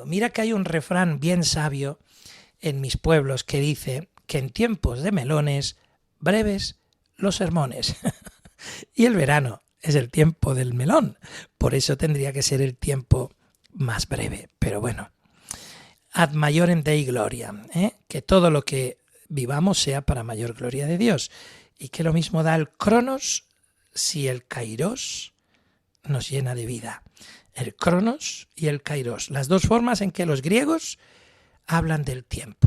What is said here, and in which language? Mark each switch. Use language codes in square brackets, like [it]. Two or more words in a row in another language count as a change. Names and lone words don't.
[es] Mira que hay un refrán bien sabio en mis pueblos que dice que en tiempos de melones, breves los sermones. Y el verano es el tiempo del melón, por eso tendría que ser el tiempo más breve. Pero bueno, [la] ad maiorem Dei gloria, [es] que todo lo que vivamos sea para mayor gloria de Dios, y que lo mismo da el cronos si el kairos nos llena de vida. El Cronos y el Kairos, las dos formas en que los griegos hablan del tiempo.